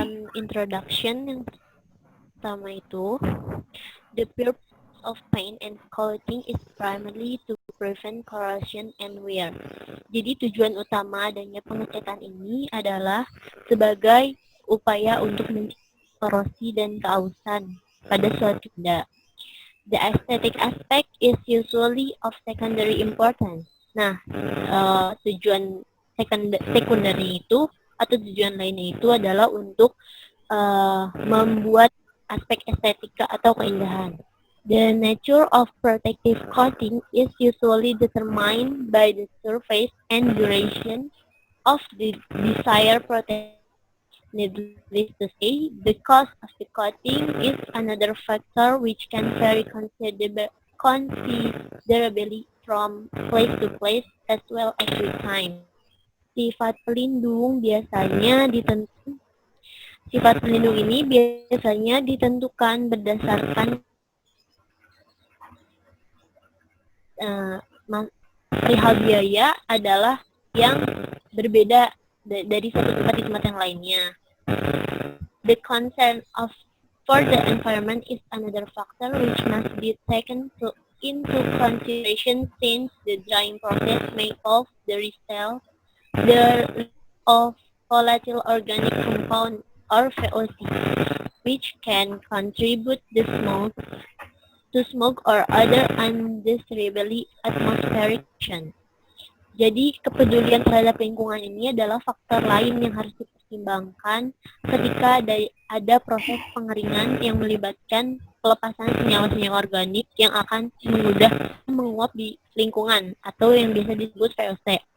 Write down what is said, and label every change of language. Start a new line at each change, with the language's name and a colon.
English: Introduction
Indonesian: yang pertama itu,
English: the purpose of paint and coating is primarily to prevent corrosion and wear.
Indonesian: Jadi tujuan utama adanya pengecatan ini adalah sebagai upaya untuk mencegah korosi dan keausan pada suatu benda.
English: The aesthetic aspect is usually of secondary importance.
Indonesian: Nah, tujuan secondary itu atau tujuan lainnya itu adalah untuk membuat aspek estetika atau keindahan.
English: The nature of protective coating is usually determined by the surface and duration of the desired protection. Needless to say, the cost of the coating is another factor which can vary considerably from place to place as well as with time.
Indonesian: Sifat pelindung ini biasanya ditentukan berdasarkan perihal biaya adalah yang berbeda dari satu tempat di tempat yang lainnya.
English: The concern for the environment is another factor which must be taken into consideration since the drying process may cause the release of volatile organic compound or VOC, which can contribute to smoke or other undesirable atmospheric emission.
Indonesian: Jadi kepedulian terhadap lingkungan ini adalah faktor lain yang harus dipertimbangkan ketika ada proses pengeringan yang melibatkan pelepasan senyawa-senyawa organik yang akan mudah menguap di lingkungan atau yang biasa disebut VOC.